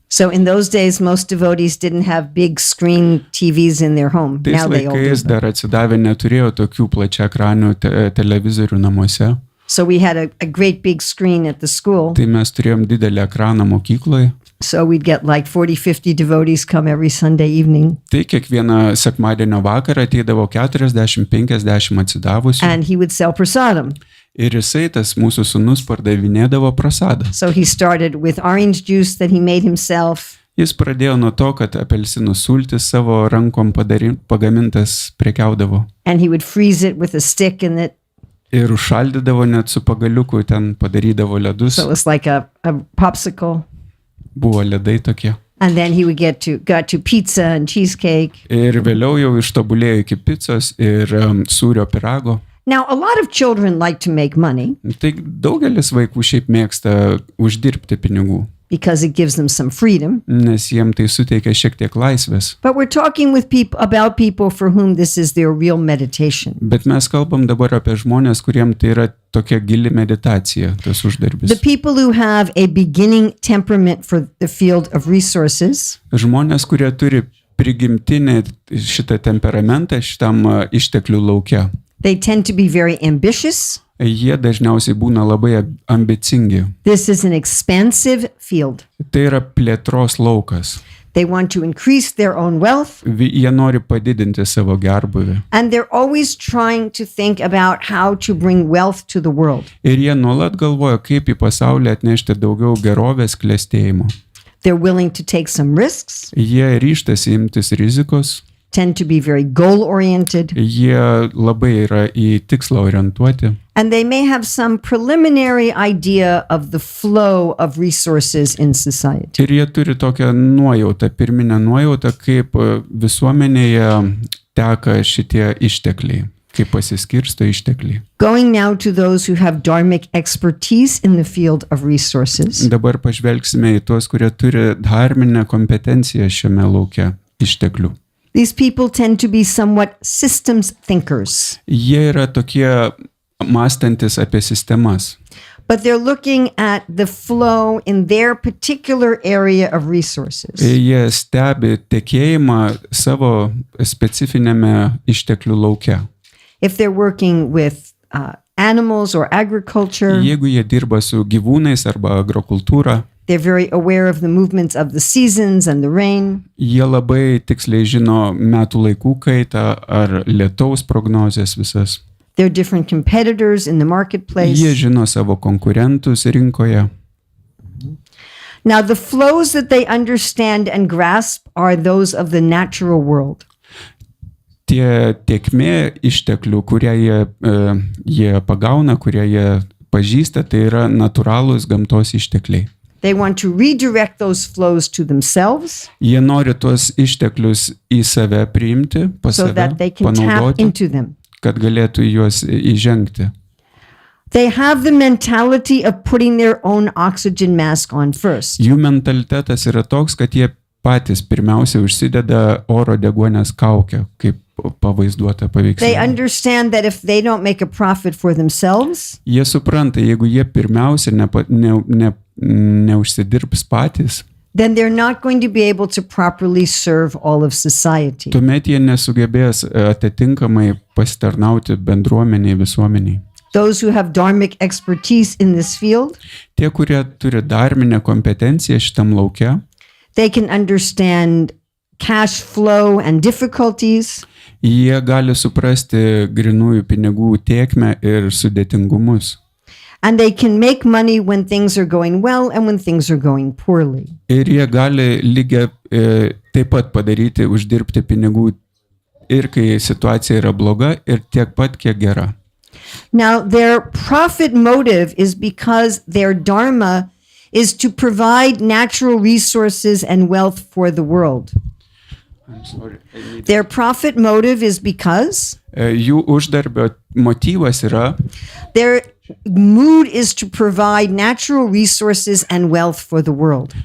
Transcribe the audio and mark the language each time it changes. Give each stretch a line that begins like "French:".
English: So in those days, most devotees didn't have big screen TVs in their home.
Lithuanian: Tais
English: Now they all do.
Lithuanian: laikais dar atsidavę neturėjo tokių plačiaekranių televizorių namuose.
English: So we had a great big screen at the school.
Lithuanian: Tai mes turėjom didelį ekraną mokykloje.
English: So we'd get like 40-50 devotees come every Sunday evening.
Lithuanian: Tai kiekvieną sekmadienio vakarą ateidavo 40-50 atsidavusių.
English: And he would sell prasadam.
Lithuanian: Ir jisai, tas mūsų sūnus, pardavinėdavo prasadą.
English: So he started with orange juice that he made himself.
Lithuanian: Jis pradėjo nuo to, kad apelsinų sultis savo rankom pagamintas prekiaudavo.
English: And he would freeze it with a stick in it.
Lithuanian: Ir užšaldydavo net su pagaliuku, ten padarydavo ledus.
English: So it was like a popsicle.
Lithuanian: Buvo ledai tokie.
English: And then he would got to pizza and cheesecake.
Lithuanian: Ir vėliau jau ištobulėjo iki picos ir sūrio pirago.
English: Now, a lot of children like to make money.
Lithuanian: Tai daugelis vaikų šiaip mėgsta uždirbti pinigų.
English: Because it gives them some freedom.
Lithuanian: Nes jiem tai suteikia šiek tiek laisvės.
English: But we're talking with about people for whom this is their real meditation.
Lithuanian: Bet mes kalbam dabar apie žmonės, kuriem tai yra tokia gili meditacija, tas uždarbis.
English: The people who have a beginning temperament for the field of resources.
Lithuanian: Žmonės, kurie turi prigimtinį šitą temperamentą šitam išteklių lauke.
English: They tend to be very ambitious.
Lithuanian: Jie dažniausiai būna labai ambicingi.
English: This is an expansive field.
Lithuanian: Tai yra plėtros laukas.
English: They want to increase their own wealth.
Lithuanian: Jie nori padidinti savo gerbuvį.
English: And they're always trying to think about how to bring wealth to the world.
Lithuanian: Ir jie nuolat galvoja, kaip į pasaulį atnešti daugiau gerovės klestėjimo.
English: They're willing to take some risks.
Lithuanian: Jie ryžtasi imtis rizikos.
English: Tend to be very goal-oriented.
Lithuanian: Jie labai yra į tikslą orientuoti.
English: And they may have some preliminary idea of the flow of resources in society.
Lithuanian: Ir jie turi tokią nuojautą, pirminę nuojautą, kaip visuomenėje teka šitie ištekliai, kaip pasiskirsto ištekliai.
English: Going now to those who have dharmic expertise in the field of resources.
Lithuanian: Dabar pažvelgsime į tuos, kurie turi dharminę kompetenciją šiame lauke išteklių.
English: These people tend to be somewhat systems thinkers.
Lithuanian: Jie yra tokie mąstantis apie sistemas.
English: But they're looking at the flow in their particular area of resources.
Lithuanian: Jie stebi tekėjimą savo specifinėme išteklių lauke.
English: If they're working with animals or agriculture,
Lithuanian: jeigu jie dirba su gyvūnais arba agrokultūra,
English: they're very aware of the movements of the seasons and the rain.
Lithuanian: Jie labai tiksliai žino metų laikų kaitą ar lietaus prognozes visas.
English: They're different competitors in the marketplace.
Lithuanian: Jie žino savo konkurentus rinkoje.
English: Now the flows that they understand and grasp are those of the natural world.
Lithuanian: Tie tėkmė išteklių, kurie jie pagauna, kurie jie pažįsta, tai yra natūralūs gamtos ištekliai.
English: They want to redirect those flows to themselves.
Lithuanian: Jie nori tuos išteklius į save priimti, pas
English: so
Lithuanian: save
English: that they can tap
Lithuanian: panaudoti,
English: into them.
Lithuanian: kad galėtų juos įžengti.
English: They have the mentality of putting their own oxygen mask on first.
Lithuanian: Jų mentalitetas yra toks, kad jie patys pirmiausia užsideda oro deguonies kaukę, kaip pavaizduota
English: They
Lithuanian: paveiksle.
English: understand that if they don't make a profit for themselves,
Lithuanian: Jie supranta, jeigu jie pirmiausia neužsidirbs patys,
English: then they're not going to be able to properly serve all of society.
Lithuanian: tuomet jie nesugebės atitinkamai pasitarnauti bendruomeniai, visuomeniai.
English: Those who have dharmic expertise in this field,
Lithuanian: Tie, kurie turi dharminę kompetenciją šitam lauke,
English: they can understand cash flow and difficulties.
Lithuanian: jie gali suprasti grynųjų pinigų tėkmę ir sudėtingumus.
English: And they can make money when things are going well and when things are going poorly.
Lithuanian: Ir jie gali lygiai taip pat padaryti, uždirbti pinigų ir kai situacija yra bloga, ir tiek pat, kiek gera.
English: Now, their profit motive is because their dharma is to provide natural resources and wealth for the world. Their profit motive is because
Lithuanian: Jų uždarbio motyvas yra,
English: their mood is to provide natural resources and wealth for the world.